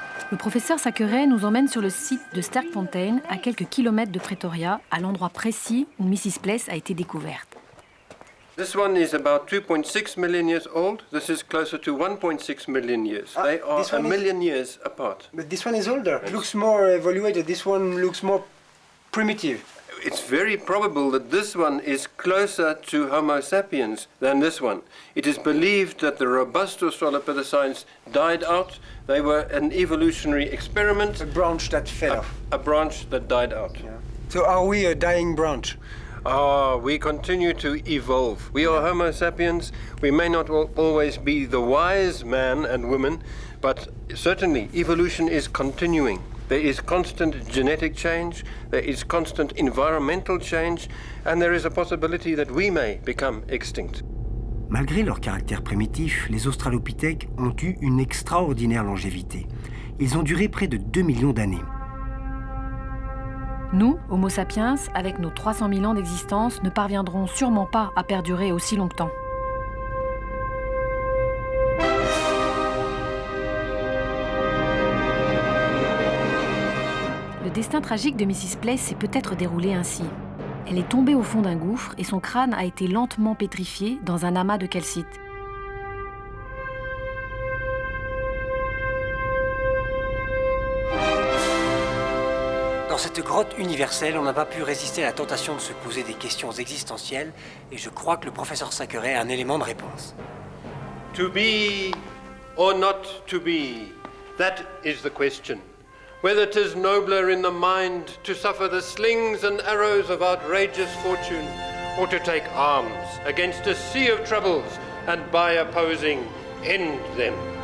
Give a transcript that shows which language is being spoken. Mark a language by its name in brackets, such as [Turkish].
[French] Le professeur Thackeray nous emmène sur le site de Sterkfontein, à quelques kilomètres de Pretoria, à l'endroit précis où Mrs. Pless a été découverte. [English] This one is about 2.6 million years old. This is closer to 1.6 million years. They are a million years apart. But this one is older. It looks more evaluated. This one looks more primitive. It's very probable that this one is closer to Homo sapiens than this one. It is believed that the robust Australopithecines died out. They were an evolutionary experiment. A branch that fell off. A branch that died out. Yeah. So are we a dying branch? We continue to evolve. We are Homo sapiens. We may not always be the wise man and woman, but certainly evolution is continuing. There is constant genetic change, there is constant environmental change, and there is a possibility that we may become extinct. [French] Malgré leur caractère primitif, les Australopithèques ont eu une extraordinaire longévité. Ils ont duré près de 2 millions d'années. Nous, Homo sapiens, avec nos 300 000 ans d'existence, ne parviendrons sûrement pas à perdurer aussi longtemps. Le destin tragique de Mrs. Pless s'est peut-être déroulé ainsi. Elle est tombée au fond d'un gouffre et son crâne a été lentement pétrifié dans un amas de calcite. Dans cette grotte universelle, on n'a pas pu résister à la tentation de se poser des questions existentielles, et je crois que le professeur Thackeray a un élément de réponse. [English] To be or not to be, that is the question. Whether 'tis nobler in the mind to suffer the slings and arrows of outrageous fortune, or to take arms against a sea of troubles, and by opposing, end them.